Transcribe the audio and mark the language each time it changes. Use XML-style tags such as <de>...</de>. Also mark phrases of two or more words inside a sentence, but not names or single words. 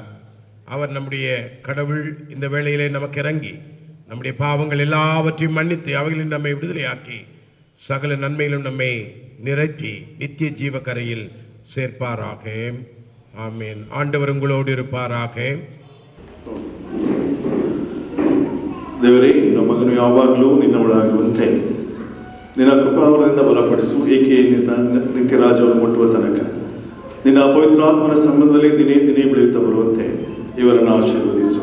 <ta>அவர் நம்முடைய கடவுள் இந்த வேளையிலே நமக்கு இறங்கி நம்முடைய பாவங்கள் எல்லாவற்றையும் மன்னித்து அவைகளில் நம்மை விடுதலையாக்கி சகல நன்மையிலும் நம்மை நிறைத்தி நித்திய ஜீவக்கரையில் சேர்ப்பாராக. ஆமீன். ஆண்டவர் உங்களோடு இருப்பாராக.</ta> <kn>ದೇವರೇ, ನಿನ್ನ ಮಗನು ಯಾವಾಗಲೂ ನಿನ್ನವಳಾಗುವಂತೆ ನಿನ್ನ ಕೃಪಾವರದಿಂದ ಬಲಪಡಿಸು. ಏಕೆ ನಿತ್ಯ ರಾಜ್ಯವನ್ನು ಮುಟ್ಟುವ ತನಕ ನಿನ್ನ ಪವಿತ್ರಾತ್ಮನ ಸಂಬಂಧದಲ್ಲಿ ದಿನೇ ದಿನೇ ಬೆಳೆಯುತ್ತಾ ಬರುವಂತೆ ಇವರನ್ನು ಆಶೀರ್ವದಿಸು.</kn>